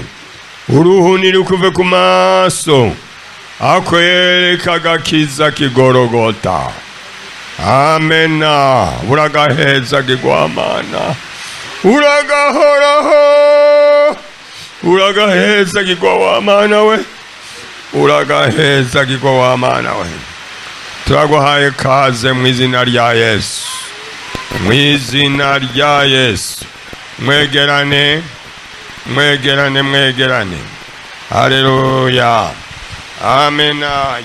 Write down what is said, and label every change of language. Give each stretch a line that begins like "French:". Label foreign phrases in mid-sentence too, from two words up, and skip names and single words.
Rundi: Uruhuni rukuve ku maso akwereka agakiza kigorogota. Amena. Uragaheza gigwamana. Uragahoraho. Uragaheza gigwamana we. Uragaheza gigwamana we. turaguhaye kaze mu izina rya Yesu, mu izina rya Yesu. Mwegerane, mwegerane, mwegerane. Haleluya, amena.